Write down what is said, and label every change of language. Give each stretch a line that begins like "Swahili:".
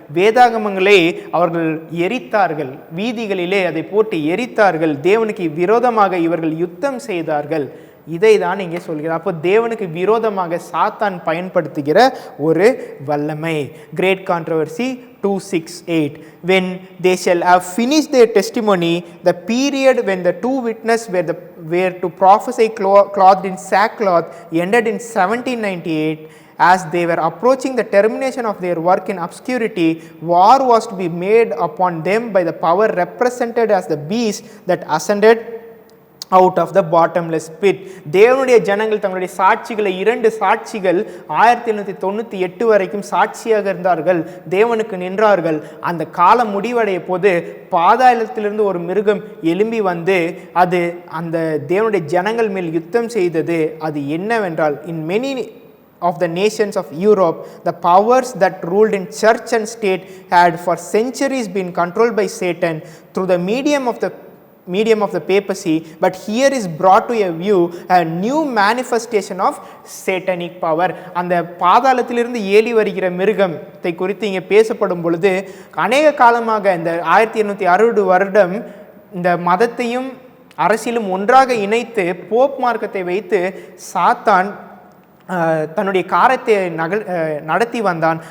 Tamil: வேதாகமங்களை அவர்கள் எரித்தார்கள், வீதிகளிலே அதை போட்டு எரித்தார்கள். தேவனுக்கு விரோதமாக இவர்கள் யுத்தம் செய்தார்கள். இதை தான் இங்கே சொல்கிறார். அப்போ தேவனுக்கு விரோதமாக சாத்தான் பயன்படுத்துகிற ஒரு வல்லமை.
English: Great controversy 2:6-8. When they shall have finished their testimony, the period when the 2 witnesses were to prophesy clothed in sackcloth ended in 1798. As they were approaching the termination of their work in obscurity, war was to be made upon them by the power represented as the beast that ascended out of the bottomless pit.
Tamil: தேவனுடைய ஜனங்கள் தங்களுடைய சாட்சிகளை 2 சாட்சிகள் 1798 வரைக்கும் சாட்சியாக இருந்தார்கள், தேவனுக்கு நின்றார்கள். அந்த காலம் முடிவடைய போது பாதாளத்திலிருந்து ஒரு மிருகம் எழும்பி வந்து அது அந்த தேவனுடைய ஜனங்கள் மேல் யுத்தம் செய்தது. அது என்னவென்றால்,
English: in many of the nations of Europe, the powers that ruled in church and state had for centuries been controlled by Satan through the medium of the papacy, but here is brought to a view a new manifestation of satanic power.
Tamil: அந்த பாதாளத்திலிருந்து ஏறி வருகிற மிருகத்தை குறித்து இங்கே பேசப்படும் பொழுது, அநேக காலமாக இந்த 1860 வருடம் இந்த மதத்தையும் அரசியலும் ஒன்றாக இணைத்து போப் மார்க்கத்தை வைத்து சாத்தான் தன்னுடைய காரியத்தை நடத்தி வந்தான்.